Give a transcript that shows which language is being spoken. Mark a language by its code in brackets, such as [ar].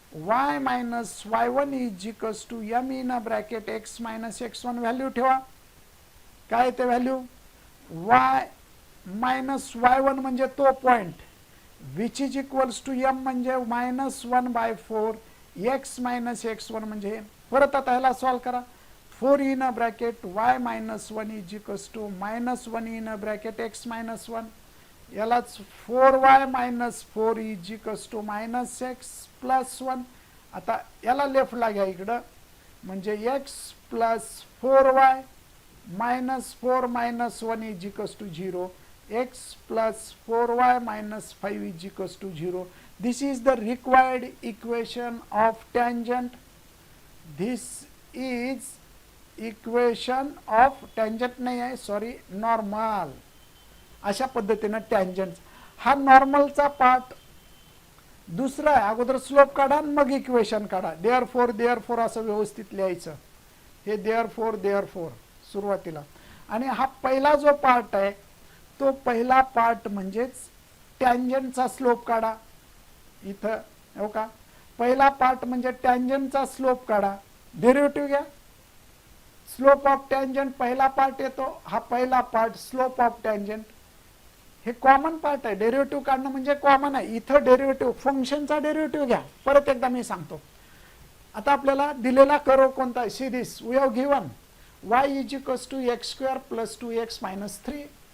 [en] y minus y1 is equals to m in a bracket x minus x1. [mr] Value ठेवा. काय ते value y minus y1 म्हणजे तो point which is equals to m म्हणजे -1/4 x minus x1 म्हणजे परत आता ह्याला सॉल्व करा. [en] 4 in a bracket y minus 1 is equals to -1 in a bracket x minus 1. यालाच 4y minus 4 is equals to -x plus 1. [mr] आता याला लेफ्टला घ्या इकडं, म्हणजे [en] X plus 4y minus 4 minus 1 is equals to 0. x plus 4y minus 5 is equals to 0. This is the required equation of tangent. This is equation of tangent [mr] नाही आहे, [en] Sorry, normal. [mr] अशा पद्धतीनं tangent हा नॉर्मलचा पार्ट. दुसरा आहे, अगोदर slope काढा मग इक्वेशन काढा. देअरफोर असं व्यवस्थित लिहायचं. हे देअरफोर सुरुवातीला. आणि हा पहिला जो पार्ट आहे तो पहिला पार्ट म्हणजेच टँजंटचा स्लोप काढा. इथं हो का, पहिला पार्ट म्हणजे टँजंटचा स्लोप काढा. डेरिव्हेटिव्ह घ्या. स्लोप ऑफ टँजंट पहिला पार्ट येतो, हा पहिला पार्ट स्लोप ऑफ टँजंट. हे कॉमन पार्ट आहे. डेरिव्हेटिव्ह काढणं म्हणजे कॉमन आहे. इथं डेरिव्हेटिव्ह, फंक्शनचा डेरिव्हेटिव्ह घ्या. परत एकदा मी सांगतो. आता आपल्याला दिलेला कर्व कोणता? [en] See this, we have given y is equals to x square plus 2x minus 3.